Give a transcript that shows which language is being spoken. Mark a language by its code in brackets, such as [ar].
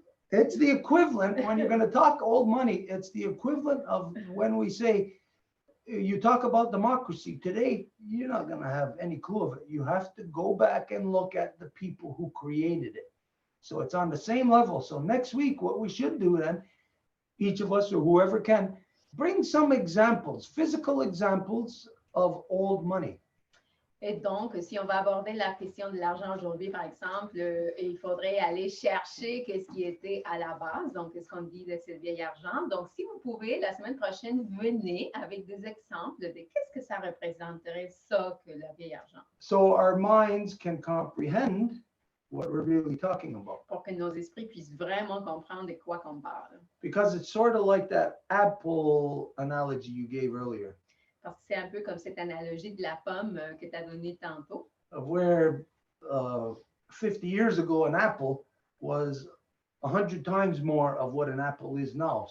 [en] It's the equivalent, when you're going to talk old money, it's the equivalent of when we say, you talk about democracy today, you're not going to have any clue of it. You have to go back and look at the people who created it. So it's on the same level. So next week, what we should do then, each of us or whoever can, bring some examples, physical examples of old money. [fr] Et donc, si on va aborder la question de l'argent aujourd'hui, par exemple, il faudrait aller chercher qu'est-ce qui était à la base, donc qu'est-ce qu'on dit de ce vieil argent. Donc, si vous pouvez, la semaine prochaine, venez avec des exemples de qu'est-ce que ça représenterait ça que le vieil argent. [en] So our minds can comprehend what we're really talking about. [fr] Pour que nos esprits puissent vraiment comprendre de quoi qu'on parle. [en] Because it's sort of like that apple analogy you gave earlier. [fr] Parce que c'est un peu comme cette analogie de la pomme que tu as donnée tantôt. [en] Of where 50 years ago, an apple was 100 times more of what an apple is now.